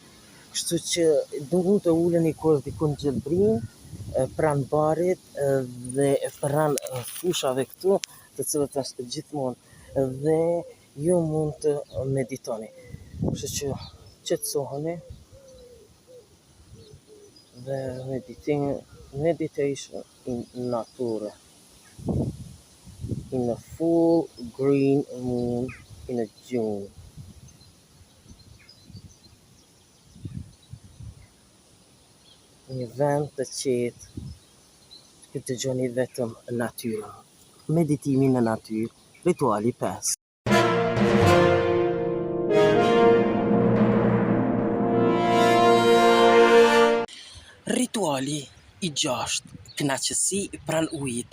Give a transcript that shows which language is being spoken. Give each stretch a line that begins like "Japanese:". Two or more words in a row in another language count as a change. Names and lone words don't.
Albanian: Kështu që mund të uleni kur dikun gjelbrin, pranë barit dhe pranë fushave këtu, të cilët është gjithmonë, dhe ju mund të meditoni. Kështu që qetësoheni dhe
English: meditation in nature, in a full green moon in a June.
Albanian: Një vend të qetë, që dëgjoni vetëm natyrën. Meditimi në natyrë, rituali 5. Rituali i 6, kënaqësi pranë ujit.